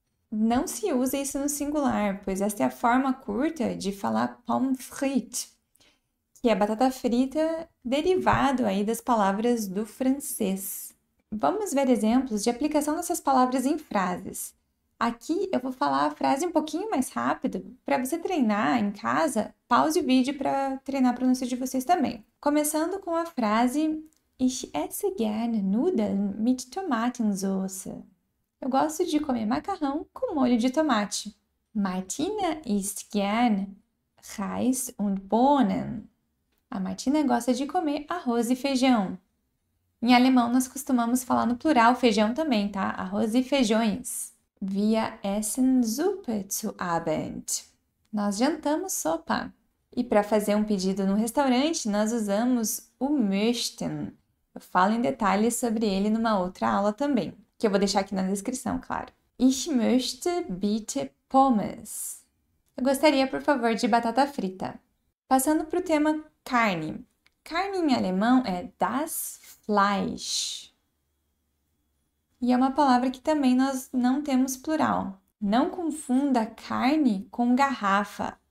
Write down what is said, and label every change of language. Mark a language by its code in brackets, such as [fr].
[pt] Não se usa isso no singular, pois esta é a forma curta de falar pommes frites, que é batata frita derivado aí das palavras do francês. Vamos ver exemplos de aplicação dessas palavras em frases. Aqui eu vou falar a frase um pouquinho mais rápido para você treinar em casa. Pause o vídeo para treinar a pronúncia de vocês também. Começando com a frase [de] Ich esse gerne Nudeln mit Tomatensauce. [pt] Eu gosto de comer macarrão com molho de tomate. [de] Martina isst gern Reis und Bohnen. [pt] A Martina gosta de comer arroz e feijão. Em alemão, nós costumamos falar no plural feijão também, tá? Arroz e feijões. [de] Wir essen Suppe zu Abend. [pt] Nós jantamos sopa. E para fazer um pedido no restaurante, nós usamos o möchten. Eu falo em detalhes sobre ele numa outra aula também, que eu vou deixar aqui na descrição, claro. [de] Ich möchte bitte Pommes. [pt] Eu gostaria, por favor, de batata frita. Passando para o tema carne. Carne em alemão é das Fleisch. E é uma palavra que também nós não temos plural. Não confunda carne com garrafa.